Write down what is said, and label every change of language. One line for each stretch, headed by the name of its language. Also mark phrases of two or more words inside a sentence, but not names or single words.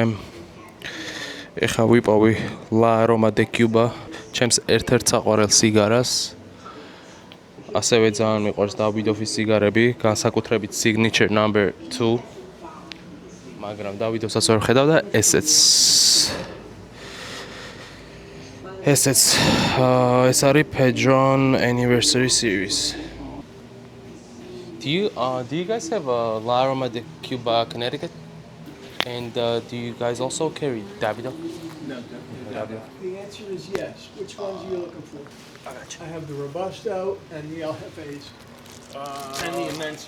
Georgian: ეხლა ვიპოვი La Aroma de Cuba, ჩემს ერთ-ერთ საყვარელ სიგარას. ასევე ძალიან მიყვარს Davidoff-ის სიგარები, განსაკუთრებით Signature No. 2. მაგრამ Davidoff-საც ვერ ხედავ და ესეც ეს არის Pedron Anniversary Series.
English: Do you guys have a La Aroma de Cuba Connecticut? And do you guys also carry Davidoff? No. The answer is yes. Which ones are you looking for? I have the Robusto and the El Jefes and the Immensa.